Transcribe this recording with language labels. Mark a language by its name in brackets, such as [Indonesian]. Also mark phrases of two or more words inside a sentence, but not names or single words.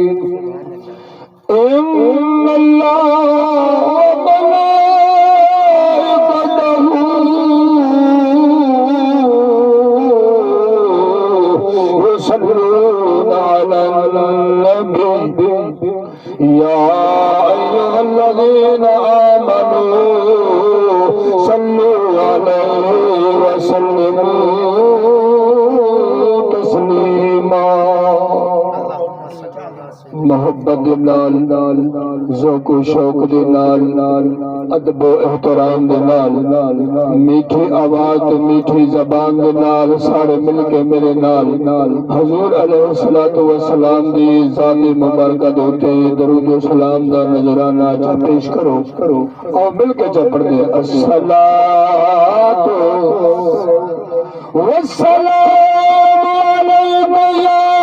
[Arabic] إن الله وملائكته يصلون على النبي يا أيها الذين آمنوا صلوا عليه وسلموا [Punjabi] تسليما محبت نال ذوق و شوق دے نال ادب و احترام دے نال میٹھی آواز تے میٹھی زبان دے نال سارے مل کے میرے نال حضور [Arabic] علیہ الصلوۃ والسلام [Punjabi] دی ذات مبارکہ دے درود و سلام دا نذرانہ چا پیش کرو اور مل کے چا پڑھ دے [Arabic] الصلاۃ والسلام علیک یا